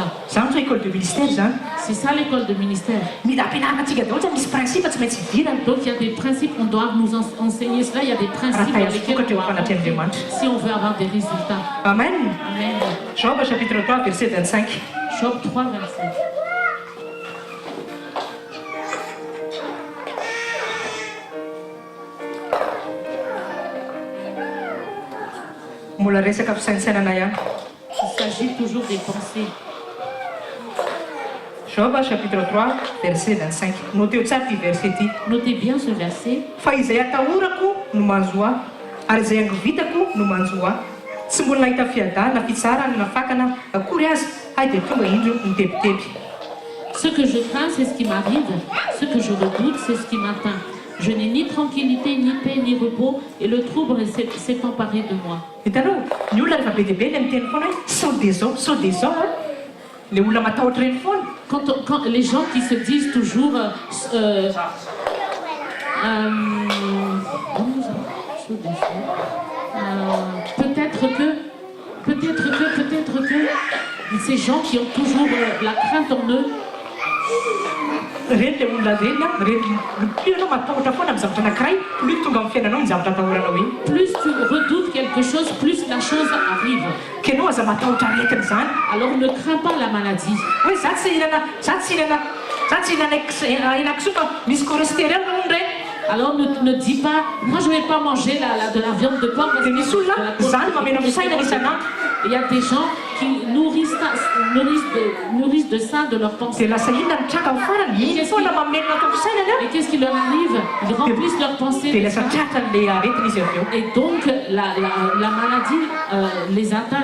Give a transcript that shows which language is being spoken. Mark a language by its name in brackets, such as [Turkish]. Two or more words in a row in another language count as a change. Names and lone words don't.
[French] C'est ça l'école de ministère. Donc il y a des principes, on doit nous enseigner cela, il y a des principes dans lesquels on doit rentrer si on veut avoir des résultats. Amen. Amen. Job chapitre 3 verset 25. Job 3 25. [Malagasy] Mbola resaka fisainsainana ihany. [French] Il s'agit toujours des pensées. Job chapitre 3 verset 25. [Malagasy] Notez tsara ity verset ity. [French] Notez bien ce verset. [Malagasy] Fa izay atahorako no manjo ahy, ary izay angovitako no manjo ahy. Tsy mbola nahita fiadana fitsarana na fakana akory azy, ay dia tonga indro mitebiteby. [French] Ce que je crains, c'est ce qui m'arrive. Ce que je redoute, c'est ce qui m'atteint. Je n'ai ni tranquillité, ni paix, ni repos, et le trouble s'est emparé de moi. [Malagasy] Hitanao, ny olona rehefa be dia be ilay miteny foana hoe sao dia zao, le olona matahotra reny foana. [French] Quand les gens qui se disent toujours peut-être que ces gens qui ont toujours la crainte en eux. [Malagasy] Reny le olona reny, plus ianao matahotra foana amin'ny zavatra anankiray, plus tonga amin'ny fiainanao ny zavatra atahoranao iny. [French] Plus tu redoutes quelque chose, plus la chose arrive. [Malagasy] Ke anao aza matahotra aretina zany. [French] Alors ne crains pas la maladie. [Malagasy] Hoe za tsy hihinana henan-kisoa fa misy cholestérol hono reny. [French] Alors ne dis pas, moi je ne vais pas manger de la viande de porc. Il y a des gens qui nourrissent de ça de leur pensée. Et qu'est-ce qui leur arrive? Ils remplissent leur pensée. Et donc la maladie les atteint.